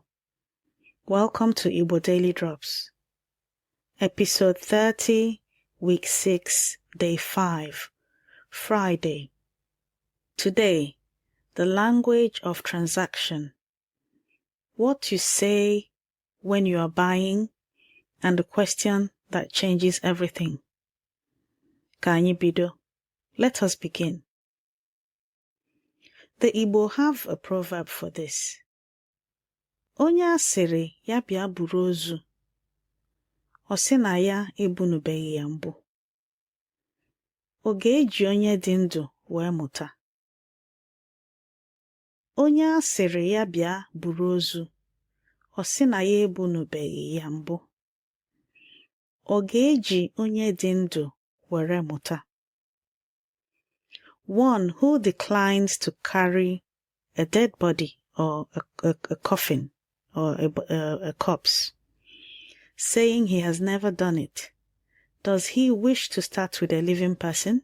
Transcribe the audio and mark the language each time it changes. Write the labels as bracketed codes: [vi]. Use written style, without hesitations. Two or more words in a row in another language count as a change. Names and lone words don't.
[en] Welcome to Igbo Daily Drops. Episode 30, Week 6, Day 5, Friday. Today, the language of transaction. What you say when you are buying, and the question that changes everything. [ig] Ka anyị bido. [en] Let us begin. The Igbo have a proverb for this. [ig] Onye asịrị ya bịa buru ozu, ọ sị na ya ebunubeghị ya mbụ. Ọ ga-eji onye dị ndụ wee mụta. Onye asịrị ya bịa buru ozu, ọ sị na ya ebunubeghị ya mbụ. Ọ ga-eji onye dị ndụ were mụta. [en] One who declines to carry a dead body or a coffin or a corpse, saying he has never done it, does he wish to start with a living person?